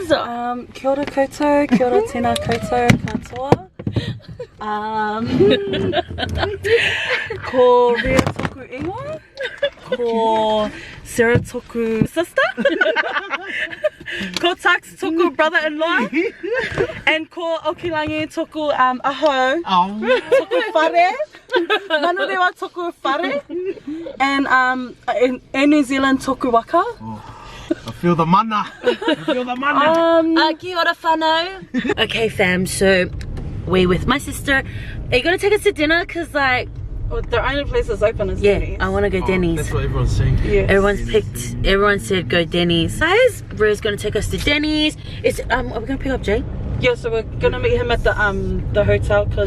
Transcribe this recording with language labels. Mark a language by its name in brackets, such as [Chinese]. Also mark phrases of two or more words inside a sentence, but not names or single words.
[Māori] Kia ora koutou, kia ora tēnā koutou katoa. Ko Ria toku ingoa, ko Sera toku sister, ko Tuxx toku brother-in-law, and ko Okilangi toku aho, toku whare, Manurewa toku whare, [English] and in New Zealand [Māori] toku waka. [English] I feel the mana. I feel the mana. [Māori] Kia ora whanau. [English] Okay, fam, so we're with my sister. Are you gonna take us to dinner? Cause like, well, the only place that's open is Denny's. I wanna go Denny's. That's what everyone's saying. Yes. Everyone said go Denny's. Guys, Ria's gonna take us to Denny's. Are we gonna pick up Jay? Yeah, so we're gonna meet him at the hotel because